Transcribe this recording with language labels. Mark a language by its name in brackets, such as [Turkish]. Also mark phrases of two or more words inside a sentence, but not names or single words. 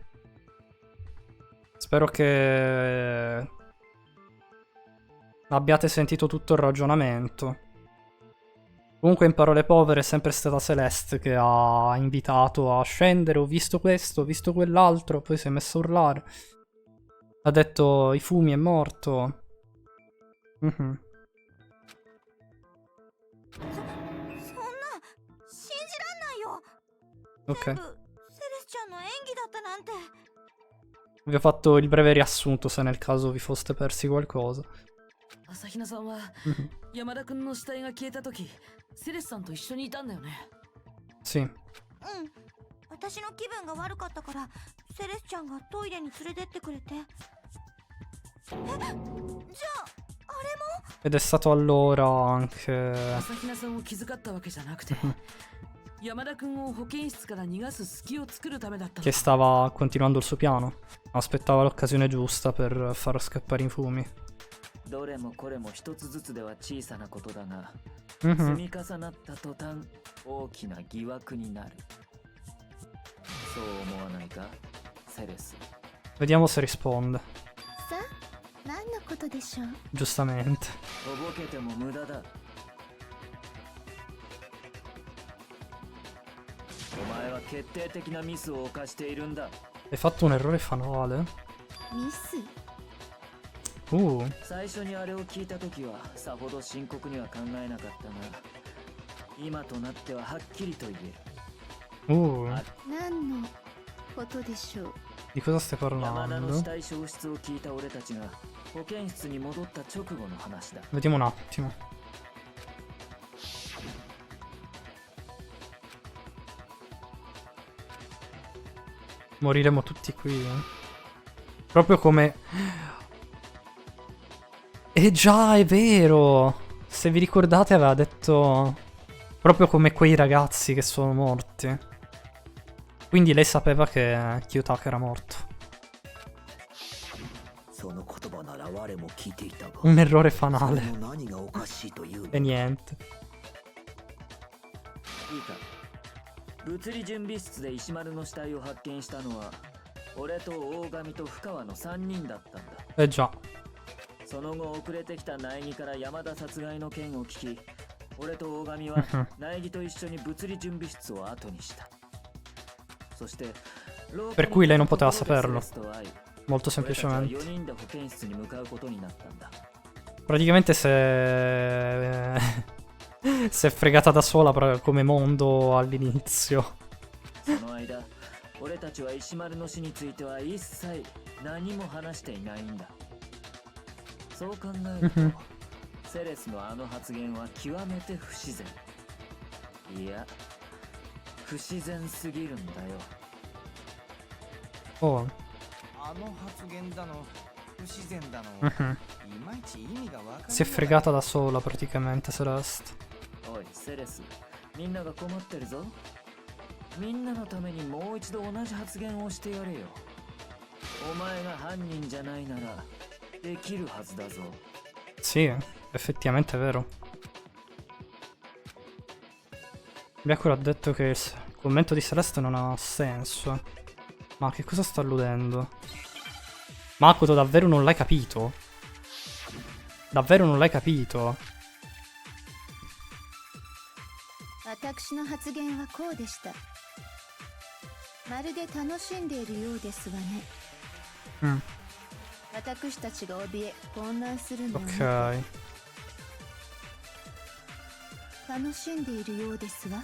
[Italian] Spero che abbiate sentito tutto il ragionamento. Comunque, in parole povere, è sempre stata Celeste che ha invitato a scendere. Ho visto questo, ho visto quell'altro. Poi si è messo a urlare. Ha detto: i fumi, è morto. Mhm. [Japanese] そんな信じらんないよ。 Ok. 全部セレスちゃんの演技だったなんて。 [Italian] Vi ho fatto il breve riassunto se nel caso vi foste persi qualcosa. [Japanese] 朝比奈さんは Mhm. 山田君の死体が消えた時セレスさんと一緒にいたんだよね。 [Italian] Sì. [Japanese] うん。私の気分が悪かったからセレスちゃんがトイレに連れてってくれて。え、じゃああれも？ [Italian] Ed è stato allora anche [Japanese] 朝比奈さんを気遣ったわけじゃなくて山田君を保健室から逃がす隙を作るためだったの [Italian] che stava continuando il suo piano. Aspettava l'occasione giusta per far scappare i fumi. [Japanese] どれもこれも一つずつでは小さなことだが、 Mhm. 積み重なった途端大きな疑惑になる。そう思わないか、セレス？ Vediamo se risponde. さあ、何のことでしょう？ [Italian] Giustamente. [Japanese] とぼけても無駄だ。お前は決定的なミスを犯しているんだ。 [Italian] Hai fatto un errore fanale? [Japanese] ミス？最初にあれを聞いた時はさほど深刻には考えなかったが、今となってははっきりと言える。何のことでしょう。 [Italian] Di cosa stai [Japanese] 山田の死 [Italian] parlando? [Japanese] 体消失を聞いた俺たちが保健室に戻った直後の話だ。 [Italian] Vediamo un attimo. Moriremo tutti qui. Proprio come... già, è vero! Se vi ricordate aveva detto... Proprio come quei ragazzi che sono morti. Quindi lei sapeva che Kiyotaka era morto. [Japanese] その言葉なら我も聞いていたが、 [Italian] Un errore [Japanese] それ [Italian] fanale. [Japanese] の何がおかしいというの [Italian] E niente. [Japanese] いいか。物理準備室で石丸の死体を発見したのは俺と大神と深川の3人だったんだ。 [Italian] Eh già. [Japanese] その後遅れてきた苗木から山田殺害の件を聞き、俺と大神は苗木と一緒に物理準備室を後にした。そして [Italian] Per cui lei non poteva saperlo. [Japanese] と会い [Italian] Molto [Japanese] 俺たちは [Italian] semplicemente. [Japanese] 4人で保健室に向かうことになったんだ。 [Italian] Praticamente se... si è fregata da sola come mondo all'inizio. [Japanese] その間、俺たちは石丸の死については一切何も話していないんだ。そう考えると、セレスのあの発言は極めて不自然。いや、不自然すぎるんだよ。 Oh. あの発言だの不自然だの Mhm. いまいち意味がわかんない。 Si è fregata da sola praticamente Celeste. おい、セレス、みんなが困ってるぞ。みんなのためにもう一度同じ発言をしてやれよ。お前が犯人じゃないならできるはずだぞ。 [Italian] Sì, effettivamente è vero. Byakuya ha detto che il commento di Celeste non ha senso. Ma che cosa sta alludendo? Makoto, davvero non l'hai capito? Davvero non l'hai capito? [Japanese] 私の発言はこうでした。まるで楽しんでいるようですわね。 Mm, 私たちが怯え混乱するのを見て ok. 楽しんでいるようですわ。